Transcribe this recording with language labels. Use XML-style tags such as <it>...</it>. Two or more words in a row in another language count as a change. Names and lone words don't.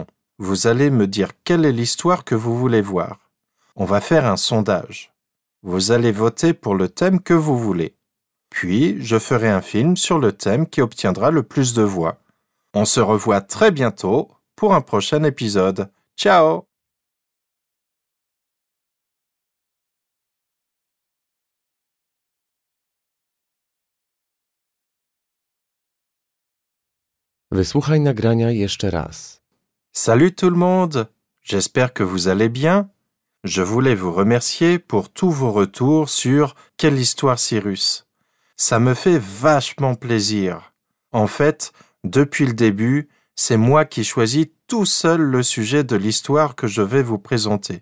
<fr>Vous allez me dire quelle est l'histoire que vous voulez voir. On va faire un sondage. Vous allez voter pour le thème que vous voulez. Puis, je ferai un film sur le thème qui obtiendra le plus de voix. On se revoit très bientôt pour un prochain épisode. Ciao!</fr> <pl>Wysłuchaj nagrania jeszcze raz.</pl> <fr>Salut tout le monde, j'espère que vous allez bien. Je voulais vous remercier pour tous vos retours sur Quelle histoire Cyrus. Ça me fait vachement plaisir. En fait, depuis le début, c'est moi qui choisis tout seul le sujet de l'histoire que je vais vous présenter.</fr>